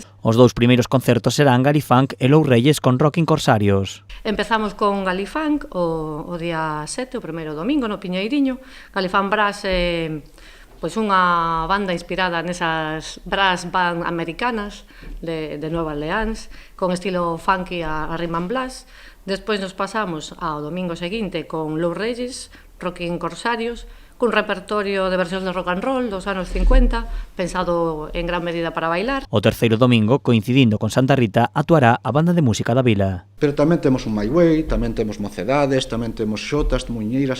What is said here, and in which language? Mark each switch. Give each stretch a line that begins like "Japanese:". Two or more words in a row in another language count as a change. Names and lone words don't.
Galician: Os dous primeiros concertos serán Galifunk e Lou Reyes con Rocking Corsarios. Empezamos con Galifunk o día 7, o primeiro domingo, no Piñeiriño. Galifunk Brass é pois unha banda inspirada nesas
English: brass band
Galician: americanas de Nueva Orleans, con estilo funky a
English: rhythm and blues.
Galician: Despois nos pasamos ao domingo seguinte con Lou Reyes, Rocking Corsarios, cun repertorio de versións de
English: rock and roll
Galician: dos anos 50, pensado en gran medida para bailar. O terceiro domingo, coincidindo con Santa Rita, actuará a banda de música da vila. Pero tamén temos un My Way, tamén temos Mocedades, tamén temos xotas, muiñeiras.